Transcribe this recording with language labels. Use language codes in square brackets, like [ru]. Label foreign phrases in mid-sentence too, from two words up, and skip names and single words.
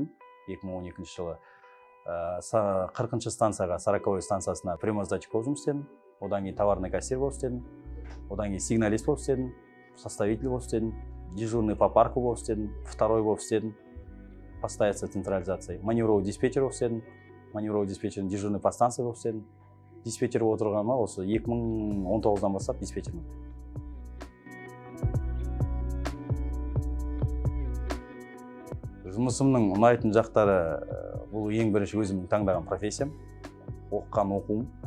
[kk] 2012 жылы 40-шы станцияға, 40-й станциясына прямоздатчик болып жұмыс істедім. Одан кейін [ru] товарный кассир [kk] болып істедім. Одан кейін сигналист болып істедім, составитель болып істедім, [ru] дежурный по парку [kk] болып істедім, второй болып істедім, [ru] постоянство централизации, маневровый диспетчер [kk] болып істедім, [ru] маневровый диспетчер, дежурный по станции [kk] болып істедім. Диспетчер болып отырғаныма осы 2019-дан бастап диспетчермін. Жұмысымның ұнайтын жақтары бұл ең бірінші өзімнің таңдаған профессиям, оқыған оқуым.